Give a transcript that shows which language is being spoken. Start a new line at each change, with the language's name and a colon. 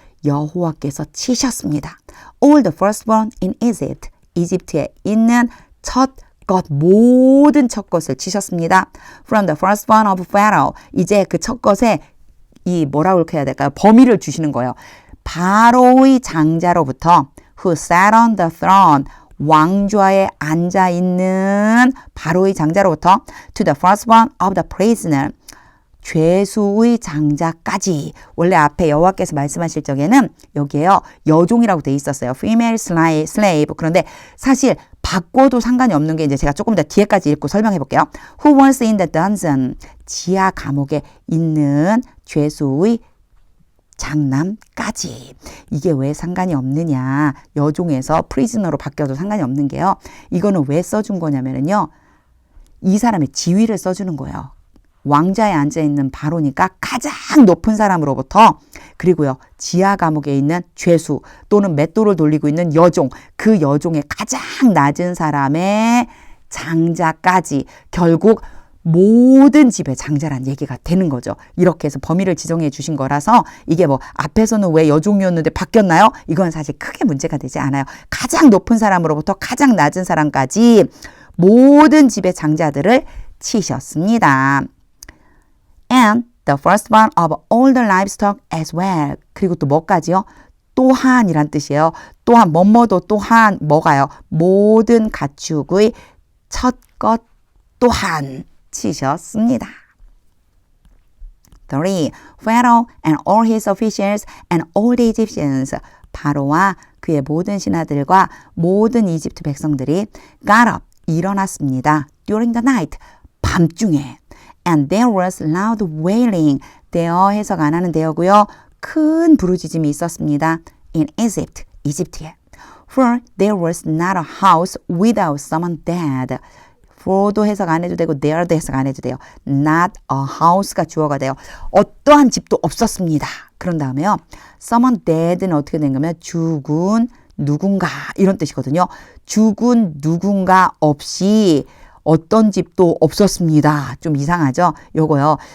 Korean: 여호와께서 치셨습니다.
English: All the firstborn in Egypt.
Korean: 이집트에 있는 첫 것, 모든 첫 것을 치셨습니다.
English: From the firstborn of Pharaoh.
Korean: 이제 그 첫 것에 이 뭐라고 해야 될까요? 범위를 주시는 거예요. 바로의 장자로부터
English: who sat on the throne.
Korean: 왕좌에 앉아 있는 바로의 장자로부터
English: to the firstborn of the prisoner.
Korean: 죄수의 장자까지. 원래 앞에 여호와께서 말씀하실 적에는 여기에요. 여종이라고 돼 있었어요.
English: female slave.
Korean: 그런데 사실 바꿔도 상관이 없는 게 이제 제가 조금 더 뒤에까지 읽고 설명해 볼게요.
English: Who was in the dungeon.
Korean: 지하 감옥에 있는 죄수의 장남까지. 이게 왜 상관이 없느냐. 여종에서 프리즈너로 바뀌어도 상관이 없는 게요. 이거는 왜 써준 거냐면요. 이 사람의 지위를 써주는 거예요. 왕자에 앉아있는 바로니까 가장 높은 사람으로부터 그리고요. 지하 감옥에 있는 죄수 또는 맷돌을 돌리고 있는 여종 그 여종의 가장 낮은 사람의 장자까지 결국 모든 집의 장자란 얘기가 되는 거죠. 이렇게 해서 범위를 지정해 주신 거라서 이게 뭐 앞에서는 왜 여종이었는데 바뀌었나요? 이건 사실 크게 문제가 되지 않아요. 가장 높은 사람으로부터 가장 낮은 사람까지 모든 집의 장자들을 치셨습니다.
English: And the firstborn of all the livestock as well.
Korean: 그리고 또 뭐까지요? 또한이란 뜻이에요. 또한 뭐뭐도 또한 뭐가요? 모든 가축의 첫 것 또한 치셨습니다.
English: 3. Pharaoh and all his officials and all the Egyptians.
Korean: 바로와 그의 모든 신하들과 모든 이집트 백성들이
English: got up.
Korean: 일어났습니다.
English: During the night.
Korean: 밤중에.
English: And there was loud wailing.
Korean: 대어 해석 안 하는 대어고요. 큰 부르짖음이 있었습니다.
English: In Egypt,
Korean: 이집트에.
English: For there was not a house without someone dead.
Korean: for도 해석 안 해도 되고 there도 해석 안 해도 돼요. not a house가 주어가 돼요. 어떠한 집도 없었습니다. 그런 다음에요. someone dead는 어떻게 된 거면 죽은 누군가 이런 뜻이거든요. 죽은 누군가 없이 어떤 집도 없었습니다. 좀 이상하죠? 요거요.